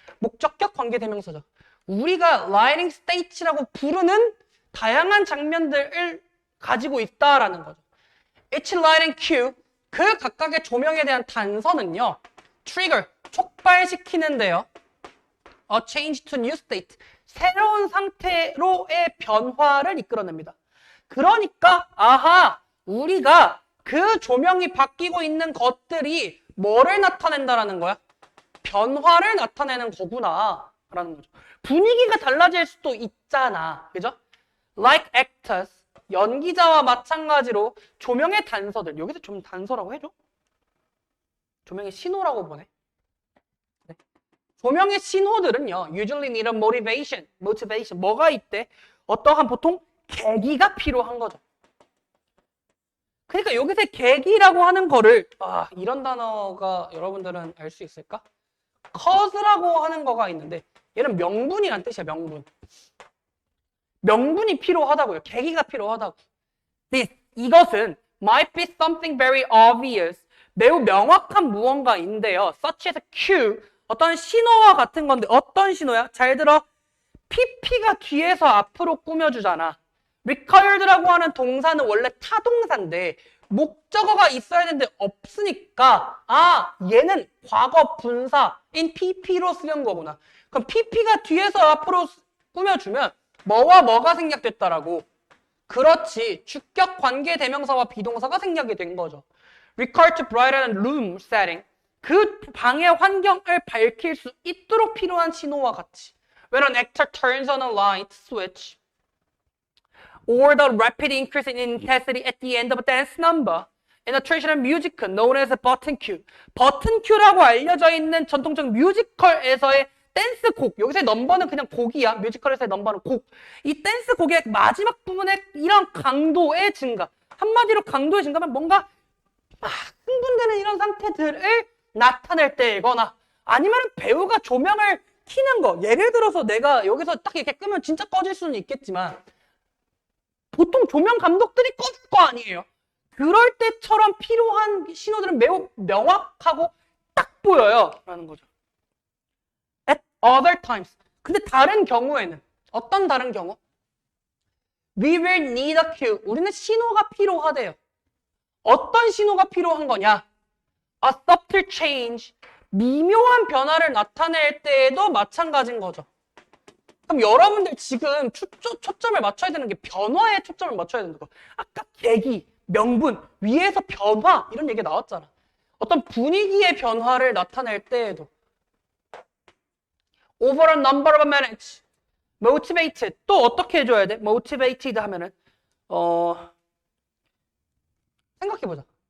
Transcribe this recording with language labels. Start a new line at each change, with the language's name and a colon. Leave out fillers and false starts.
Korean: 목적격 관계대명사죠. 우리가 lighting stage라고 부르는 다양한 장면들을 가지고 있다라는 거죠.
English: Each lighting cue,
Korean: 그 각각의 조명에 대한 단서는요. trigger, 촉발시키는데요.
English: A change to new state,
Korean: 새로운 상태로의 변화를 이끌어냅니다. 그러니까 아하, 우리가 그 조명이 바뀌고 있는 것들이 뭐를 나타낸다라는 거야? 변화를 나타내는 거구나 라는 거죠. 분위기가 달라질 수도 있잖아. 그죠?
English: Like actors,
Korean: 연기자와 마찬가지로 조명의 단서들, 여기서 좀 단서라고 해줘? 조명의 신호라고 보네. 네. 조명의 신호들은요,
English: usually need a motivation.
Korean: 뭐가 있대? 어떠한 보통 계기가 필요한 거죠. 그러니까 여기서 계기라고 하는 거를 이런 단어가 여러분들은 알 수 있을까? cause라고 하는 거가 있는데 얘는 명분이란 뜻이야. 명분이 필요하다고요. 계기가 필요하다고. 이것은
English: might be something very obvious,
Korean: 매우 명확한 무언가인데요.
English: such as a cue,
Korean: 어떤 신호와 같은 건데 어떤 신호야? 잘 들어. PP가 뒤에서 앞으로 꾸며주잖아. required라고 하는 동사는 원래 타동사인데 목적어가 있어야 되는데 없으니까 얘는 과거 분사인 PP로 쓰는 거구나. 그럼 PP가 뒤에서 앞으로 꾸며주면 뭐와 뭐가 생략됐다라고? 그렇지. 주격 관계 대명사와 비동사가 생략이 된 거죠.
English: required to brighten room setting,
Korean: 그 방의 환경을 밝힐 수 있도록 필요한 신호와 같이.
English: When an actor turns on a light switch or the rapid increase in intensity at the end of a dance number in a traditional musical known as a button cue.
Korean: 버튼 큐라고 알려져 있는 전통적 뮤지컬에서의 댄스 곡. 여기서의 넘버는 그냥 곡이야. 뮤지컬에서의 넘버는 곡. 이 댄스 곡의 마지막 부분에 이런 강도의 증가. 한마디로 강도의 증가면 뭔가 흥분되는 이런 상태들을 나타낼 때이거나 아니면 배우가 조명을 켜는 거. 예를 들어서 내가 여기서 딱 이렇게 끄면 진짜 꺼질 수는 있겠지만 보통 조명 감독들이 꺼줄 거 아니에요. 그럴 때처럼 필요한 신호들은 매우 명확하고 딱 보여요. 라는 거죠.
English: At other times.
Korean: 근데 다른 경우에는 어떤 다른 경우?
English: We will need a cue.
Korean: 우리는 신호가 필요하대요. 어떤 신호가 필요한 거냐?
English: A subtle change.
Korean: 미묘한 변화를 나타낼 때에도 마찬가지인 거죠. 그럼 여러분들 지금 초점을 맞춰야 되는 게 변화에 초점을 맞춰야 되는 거. 아까 계기, 명분, 위에서 변화 이런 얘기 나왔잖아. 어떤 분위기의 변화를 나타낼 때에도
English: over a number of minutes, motivated.
Korean: 또 어떻게 해줘야 돼? motivated 하면은 생각해보자.